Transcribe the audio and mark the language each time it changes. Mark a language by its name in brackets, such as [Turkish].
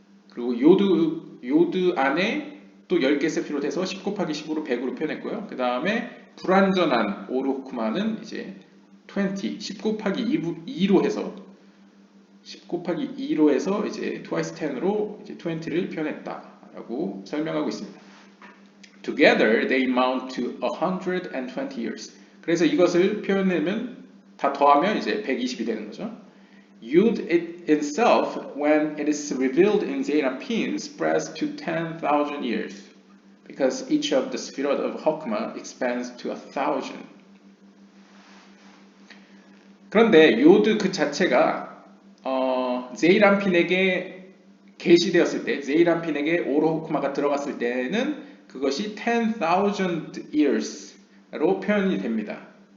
[Korean] 그리고 요드 안에 또 10개 세피롯 해서 10 곱하기 10으로 100으로 표현했고요. 그 다음에 불완전한 오르호크마는 이제 20, 10 곱하기 2로 해서 10 곱하기 2로 해서 이제 twice 10으로 이제 20를 표현했다라고 설명하고 있습니다. [English] Together they amount to 120 years. [Korean] 그래서 이것을 표현하면 다 더하면 이제 120이 되는 거죠. [English] Yud itself, when it is revealed in Zeirapin, spreads to 10,000 years, because each of the Sefirot of Hokmah expands to 1,000. [Korean] 그런데 요드 그 자체가 제이람핀에게 계시되었을 때, 제이람핀에게 오르호크마가 들어갔을 때는 그것이 [English] 10,000 years [Korean] 로 표현이 됩니다.